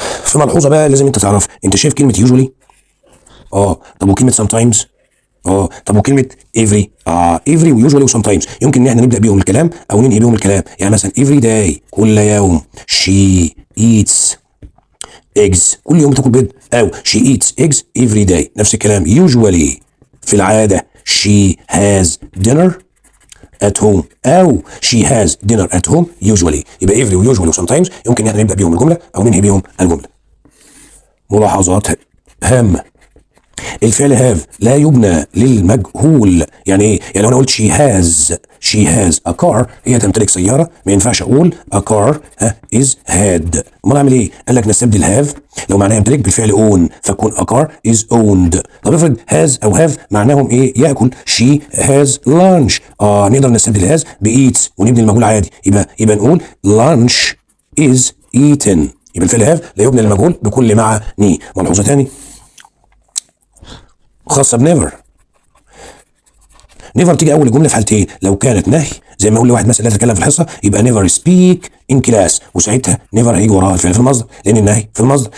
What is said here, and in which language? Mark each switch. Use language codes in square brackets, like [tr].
[ar] في ملحوظه بقى لازم انت تعرف، انت شايف كلمه يوجوالي؟ طب وكلمه سام تايمز؟ طب وكلمه افري؟ افري ويوجوالي وسام تايمز يمكن ان احنا نبدا بيهم الكلام او ننهي بيهم الكلام. يعني مثلا افري داي، كل يوم. شي ايتس eggs، كل يوم بتاكل بيض. [en] او she eats eggs every day، [ar] نفس الكلام. usually، في العادة. [en] she has dinner at home، او she has dinner at home usually. [ar] يبقى every و usually و sometimes يمكن ان احنا نبدأ بيهم الجملة او ننهي بيهم الجملة. ملاحظات هامة: الفعل هاف لا يبنى للمجهول. يعني ايه؟ يعني لو انا قلت [en] she has a car، [ar] هي تمتلك سياره، ما ينفعش اقول [en] a car is had. [ar] امال اعمل ايه؟ قال لك نستبدل have لو معناها يمتلك بالفعل own، فكون [en] a car is owned. [ar] طب افرض has او have معناهم ايه؟ ياكل. [en] she has lunch، [ar] نقدر نستبدل has beats ونبني المجهول عادي. يبقى نقول [en] lunch is eaten. [ar] يبقى الفعل have لا يبنى للمجهول بكل معني. ملحوظه ثاني خاصه بنيفر. نيفر تيجي اول الجمله في حالتين: لو كانت نهي، زي ما اقول لواحد مثلا لا تتكلم في الحصه، يبقى نيفر سبيك ان كلاس، وساعتها نيفر هيجي وراها الفعل في المصدر لان النهي في المصدر.